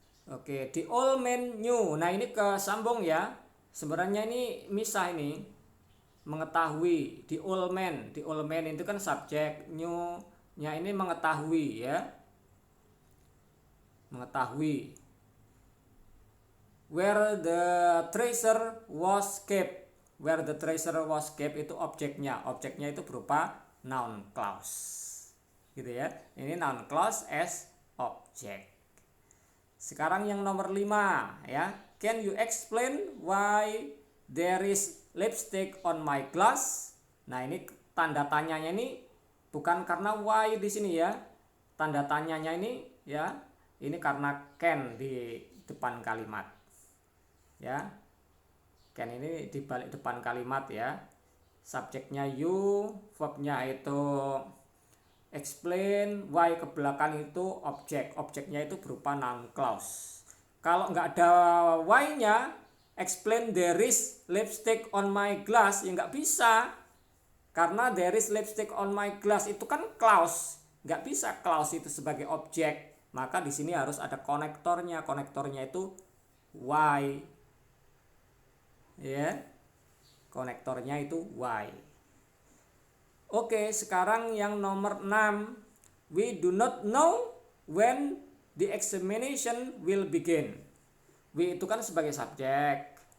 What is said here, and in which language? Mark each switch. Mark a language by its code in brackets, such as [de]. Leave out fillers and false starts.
[id] Oke, [en] the old man knew. [id] Nah, ini kesambung ya. Sebenarnya ini misah ini. Mengetahui, [en] the old man. The old man [id] itu kan subjek, knew-nya ini mengetahui ya. Mengetahui. [en] Where the treasure was kept. Where the treasure was kept [id] itu objeknya. Objeknya itu berupa noun clause. Gitu ya. Ini [en] noun clause as object. [id] Sekarang yang nomor 5 ya. [en] Can you explain why there is lipstick on my glass? [id] Nah, ini tanda tanyanya ini bukan karena why di sini ya. Tanda tanyanya ini ya, ini karena can di depan kalimat. Ya. Can ini di balik depan kalimat ya. Subjeknya you, verbnya itu explain, why ke belakang itu objek. Objeknya itu berupa noun clause. Kalau nggak ada why-nya, [en] explain there is lipstick on my glass, [id] ya nggak bisa. Karena [en] there is lipstick on my glass [id] itu kan clause. Nggak bisa clause itu sebagai objek. Maka di sini harus ada konektornya. Konektornya itu why. Ya. Konektornya itu why. Oke, sekarang yang nomor 6. [en] We do not know when the examination will begin. [id] We itu kan sebagai subjek.